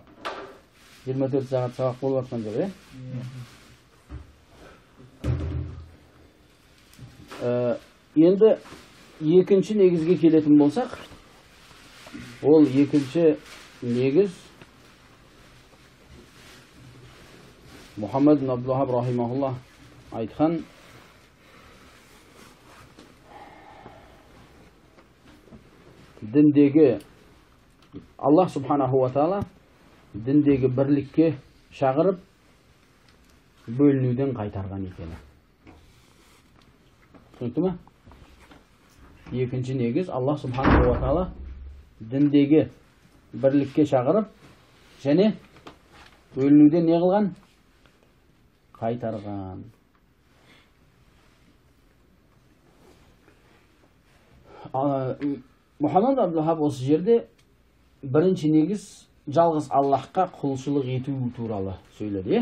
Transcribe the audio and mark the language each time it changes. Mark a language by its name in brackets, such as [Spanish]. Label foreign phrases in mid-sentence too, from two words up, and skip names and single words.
[Kazakh] 24 сағат сабақ болып жатқан жоқ, Енді екінші негізге келетін болсақ, ол екінші негіз Мұхаммед ибн Абдул-Вахаб рахимахуллах айтқан діндегі Аллах [Arabic] سبحانه وتعالى [Kazakh] діндегі бірлікке шақырып бөлінуден қайтарған екені. Түсінікті ме? Екінші негіз Аллах [Arabic] سبحانه وتعالى [Kazakh] діндегі бірлікке шақырып және бөлінуден не қылған? Қайтарған. Мұхаммед Абдул-Вахаб осы жерде бірінші негіз жалғыз Аллахқа құлшылық ету туралы сөйледі.